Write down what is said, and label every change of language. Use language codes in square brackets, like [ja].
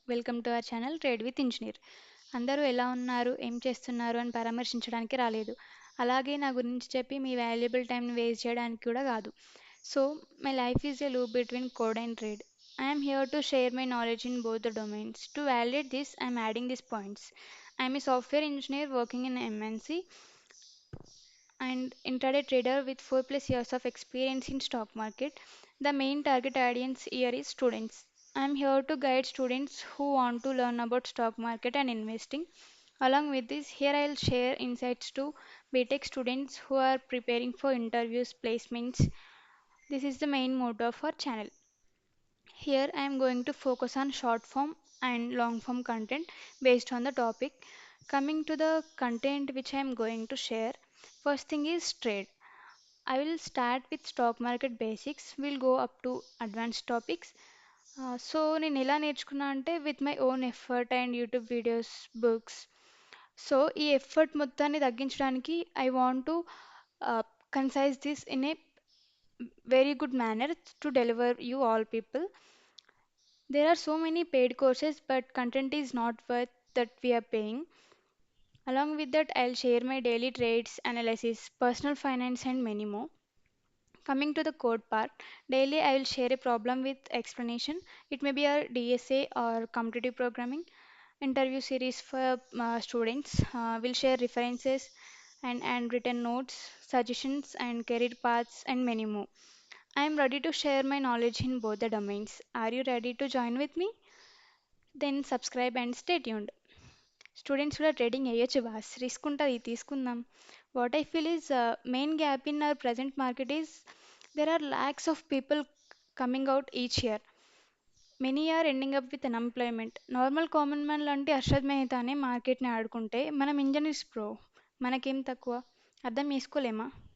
[en] Welcome to our channel trade with engineer. [te] అందరూ ఎలా ఉన్నారు, ఏం చేస్తున్నారు అని పరామర్శించడానికి రాలేదు. అలాగే నా గురించి చెప్పి మీ వాల్యుబుల్ టైంని వేస్ట్ చేయడానికి కూడా కాదు. [en] So, my life is a loop between code and trade. I am here to share my knowledge in both the domains. To validate this, I am adding these points. I am a software engineer working in MNC and intraday trader with 4 plus years of experience in stock market. The main target audience here is students. I'm here to guide students who want to learn about stock market and investing. Along with this, here I'll share insights to BTech students who are preparing for interviews, placements. This is the main motto of our channel. Here I am going to focus on short form and long form content based on the topic. Coming to the content which I am going to share, first thing is trade. I will start with stock market basics. We'll go up to advanced topics. So [te] నేను ఎలా నేర్చుకున్నా అంటే [en] With my own effort and YouTube videos books. So [te] ఈ effort మొత్తాన్ని తగ్గించడానికి [en] I want to concise this in a very good manner to deliver you all people. There are so many paid courses, but content is not worth that we are paying. Along with that, I'll share my daily trades, analysis, personal finance, and many more. Coming to the code part, daily I will share a problem with explanation. It may be a DSA or competitive programming. Interview series for students. We'll share references and written notes, suggestions, and career paths, and many more. I am ready to share my knowledge in both the domains. Are you ready to join with me? Then subscribe and stay tuned. [te] Students కూడా trading వేయొచ్చు boss, risk ఉంటుంది, తీసుకుందాం. [en] What I feel is main gap in our present market is there are lacks of people coming out each year. Many are ending up with unemployment. [te] Normal common man లాంటి హర్షద్ మెహతానే మార్కెట్ని ఆడుకుంటే మనం engineers pro, మనకేం తక్కువ? అర్థం చేసుకోలేమా?